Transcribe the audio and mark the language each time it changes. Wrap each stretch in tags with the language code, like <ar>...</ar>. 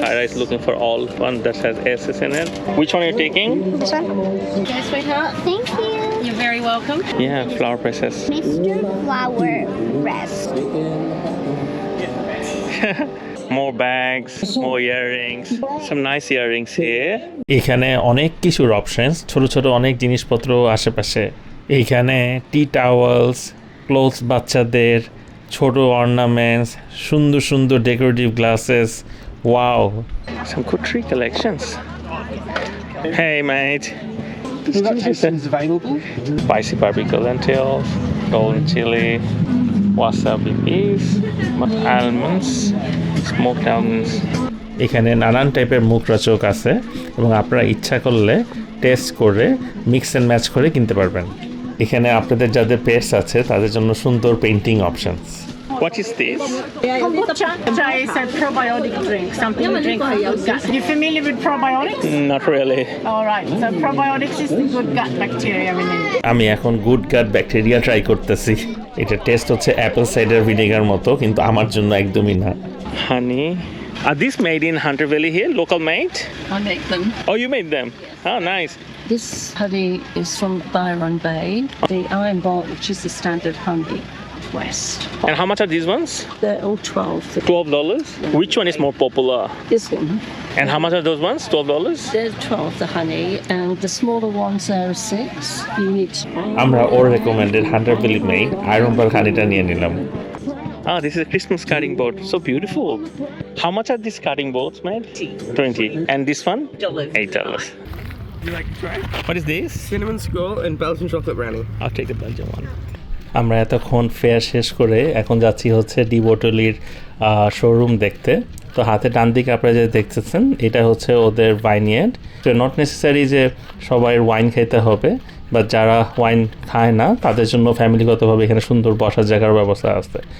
<en>Sarah is looking for all one that has S's in it. Which one are you taking? this one. Okay, sweetheart. Thank you. You're very welcome. Yeah, flower princess. Mr. Flower Rest. More bags, more earrings, some nice earrings here.</en> <bn>এখানে অনেক কিছুর options, ছোট ছোট অনেক জিনিসপত্র আশেপাশে। এইখানে টি towels, clothes বাচ্চাদের, ছোট অর্নামেন্টস, সুন্দর সুন্দর decorative glasses.</bn> <en>Wow, some good tree collections. Hey mate. We've got testings available. Spicy barbecue lentils, golden chili, wasabi beef, almonds, smoked almonds.</en> <bn>এখানে নানান টাইপের মুখরোচক আছে এবং আপনারা ইচ্ছা করলে টেস্ট করে মিক্স অ্যান্ড ম্যাচ করে কিনতে পারবেন। এখানে আপনাদের যাদের পেটস আছে তাদের জন্য সুন্দর painting options.</bn> <en>What is this? Kombucha is a probiotic drink, something you drink for good gut. You familiar with probiotics? Not really. All right. So probiotics is the good gut bacteria we need.</en> <bn>আমি এখন good গাট bacteria try করতেছি। এটা test হচ্ছে Apple cider vinegar মতো, কিন্তু আমার জন্য একদমই না।</bn> <en>Honey. Are these made in Hunter Valley here? Local made? I make them. Oh, you made them? Oh, nice. This honey is from Byron Bay. The Iron Vault, which is the standard honey west. And how much are these ones? They're all 12. $12. Which one is more popular? This one, And how much are those ones? $12? they're 12, the honey, and the smaller ones are 6. You need to.</en> <bn>আমরা ওর recommended Hunter valley made iron বার হানিটা নিয়ে নিলাম।</bn> <en>Ah, this is a Christmas cutting board. So beautiful. How much are these cutting boards made? 20. And this one? $8. You like to try? What is this? Cinnamon scroll and Belgian chocolate brownie. I'll take the Belgian one.</en> <bn>আমরা এতক্ষণ fair শেষ করে এখন যাচ্ছি হচ্ছে D বোটলির showroom দেখতে। তো হাতে ডান দিকে আপনারা যে দেখতেছেন এটা হচ্ছে ওদের ভাইনিয়ার্ড। তো</bn> <en>not necessary</en> <bn>যে সবাই ওয়াইন খেতে হবে, বা যারা ওয়াইন খায় না তাদের জন্য ফ্যামিলিগতভাবে এখানে সুন্দর বসার জায়গার ব্যবস্থা আছে।</bn>